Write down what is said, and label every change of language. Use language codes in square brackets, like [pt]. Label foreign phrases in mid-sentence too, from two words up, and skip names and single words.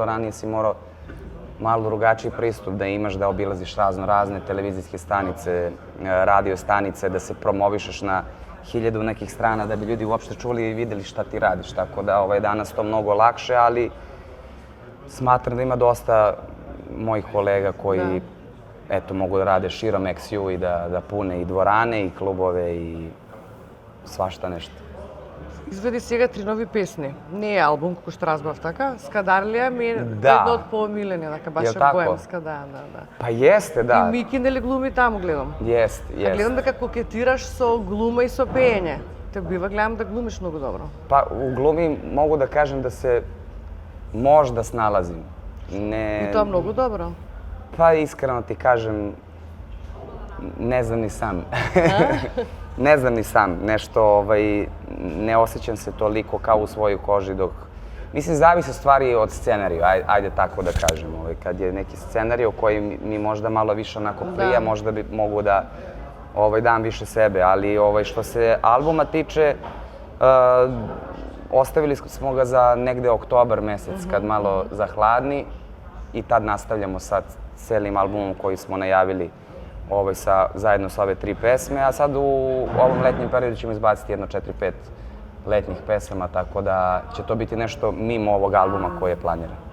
[sr] Ranije si morao malo drugačiji pristup da imaš, da obilaziš razne televizijske stanice, radio stanice, da se promovišeš na 1000 nekih strana da bi ljudi uopšte čuli i videli šta ti radiš. Tako da danas to mnogo lakše, ali smatram da ima dosta mojih kolega koji mogu da rade širom XU i da pune i dvorane i klubove i svašta nešto. [mk] Изведи сега 3 нови песни. Не е албум, како што разбрав, така? Скадарлија ми е Да. едно од поомилени, така баш [sr] Јел тако? [mk] боемска, да. [sr] Pa jeste, da. [mk] И Мики нели глуми таму, гледам. [sr] Jeste, [mk] А [sr] jeste. [mk] гледам дека кокетираш со глума и со пеење. Те бива гледам да глумиш многу добро. [sr] Pa u glumi mogu da kažem da se možda snalazim. [mk] И тоа многу добро. [sr] Pa iskreno ti kažem, ne znam ni sam. Ne znam ni sam, nešto, ne osjećam se toliko kao u svojoj koži dok... Mislim, zavisi stvari od scenarija, ajde tako da kažem. Kad je neki scenarij koji mi možda malo više onako prija, možda bi mogu da dam više sebe, ali što se albuma tiče, ostavili smo ga za negde oktobar mesec, kad malo zahladni i tad nastavljamo sa celim albumom koji smo najavili zajedno sa ove 3 pesme, a sad u ovom letnjem periodu ćemo izbaciti jedno 4-5 letnjih pesama, tako da će to biti nešto mimo ovog albuma koji je planiran.